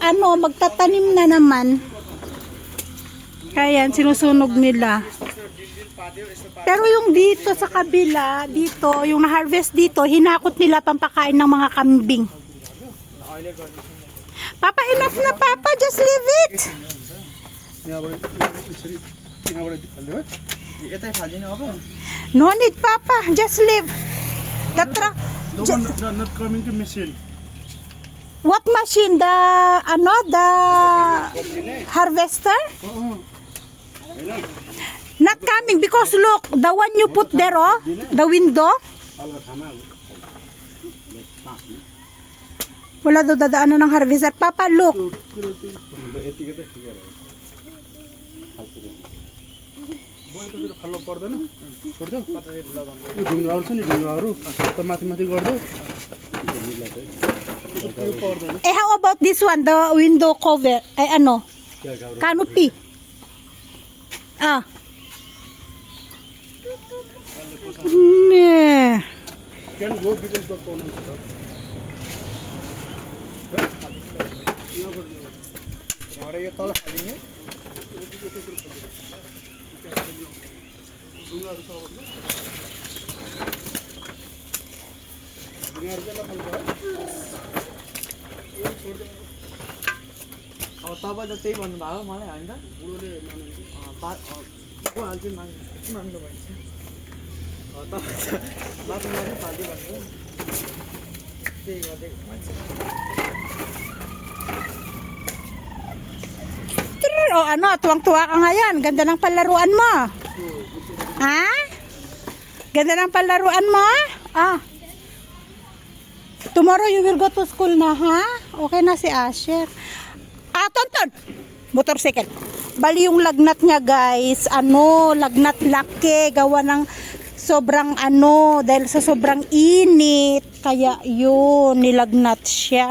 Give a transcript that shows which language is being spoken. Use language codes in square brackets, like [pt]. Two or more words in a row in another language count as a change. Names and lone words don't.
[tl] Magtatanim na naman. Kaya sinusunog nila. Pero yung dito sa kabila, dito, yung na-harvest dito, hinakot nila pampakain ng mga kambing. [en] Papa, enough na Papa, just leave it. No need Papa, just leave. The truck. Not coming to machine. What machine? The harvester? Not coming because look, the one you put there, oh, the window. [tl] Wala daw dadaanan ng harvester. [en] Papa, look. [ne] खाल्नु पर्दैन छोड्देऊ यो ढुङ्गाहरू छ नि ढुङ्गाहरू त माथि माथि गरिदेऊ यो पर्दैन [en] How about this one, the window cover? [tl] Ay ano? Canopy. Ah. Nee. [en] can go because the corner [ne] यो तल खालिने अब तपाईँ त त्यही भन्नुभयो मलाई होइन त को हाल्छु माग्नु भन्छ तपाईँ मात्रै फाल्छु भन्नु त्यही गर्दै भन्छ [tl] O ano, tuwang-tuwa ka ngayon. Ganda ng palaruan mo. Ha? Ganda ng palaruan mo? Ah. [en] Tomorrow you will go to school na, ha? [tl] Okay na si Asher. Ah, Tonton. Motorcycle. Bali yung lagnat niya, guys. Ano, lagnat laki. Gawa ng sobrang dahil sa sobrang init. Kaya yun, nilagnat siya.